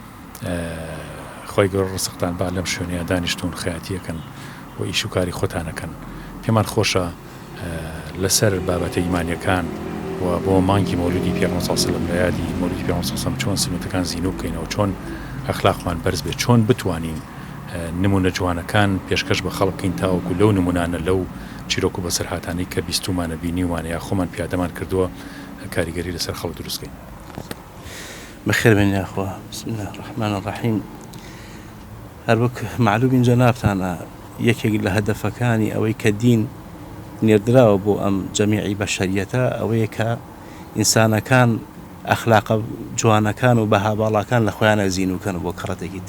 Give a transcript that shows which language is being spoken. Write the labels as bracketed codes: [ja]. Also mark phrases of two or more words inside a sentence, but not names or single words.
[ckb] خۆی گەور ڕزقتان با لەم شوێنەیە دانیشتون خەیاتیەکەن و ئیش و کاری خۆتانەکەن پێمان خۆشە لەسەر بابەتە ئیمانیەکان و بۆ مانگی مەولودی پێغەمبەر [ar] صلی الله علیه و سلم [ckb] لە یادی مەولودی پێغەمبەر [ar] صلی الله علیه و سلم [ckb] چۆن سنەتەکان زیینو بکەینەوە چۆن ئەخلاقمان بەرز بێت چۆن بتوانین نمونە جوانەکان پێشکەش بە خەڵک بکەین تاوەکو لەو نمونانە لەو چیرۆک و بەسەرهاتانەی کە بیستومانە بینیوانە یا خۆمان پیادەمان کردووە کاریگەری لەسەر خەڵک دروستکەین [ar] بخير من يا أخوة بسم الله الرحمن الرحيم [ckb] هەروەک معلومین جەنابتانە یەکێک لە هەدەفەکانی ئەوەی کە دین نێردراوە بۆ ئەم جەمیعی بەشەریەتە ئەوەیە کە ئینسانەکان ئەخلاقە جوانەکان و بەها باڵاکان لە خۆیانە زیینوکەن بۆ کڕەتێکیت